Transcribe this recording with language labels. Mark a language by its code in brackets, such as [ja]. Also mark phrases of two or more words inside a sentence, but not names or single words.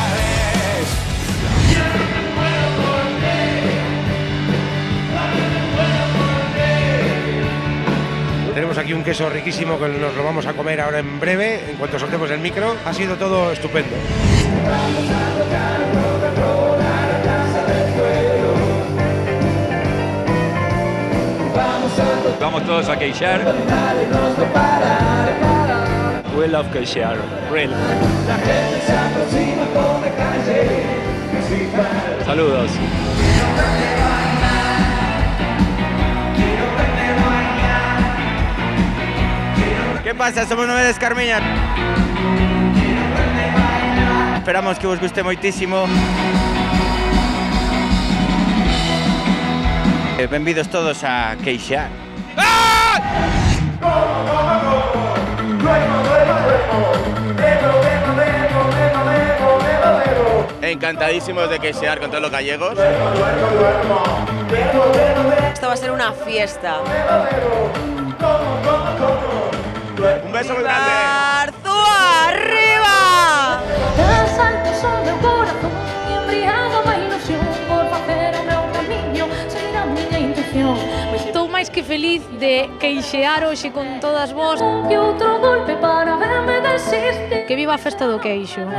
[es] Tenemos aquí un queso riquísimo que nos lo vamos a comer ahora en breve, en cuanto soltemos el micro. Ha sido todo estupendo. Vamos todos a queixar. [en] We love queixar, really. [es] Saludos. Que pasa? Somos Novedades Carmiña. Esperamos que [gl] vos guste moitísimo. Benvidos todos a queixar. [es] Encantadísimos de queixear con todos los gallegos. Esto va a ser una fiesta. Un beso muy grande. ¡Arzúa, arriba! [gl] Estou máis que feliz de queixear hoxe con todas vós. Que outro golpe para verme desiste. Que viva a Festa do Queixo.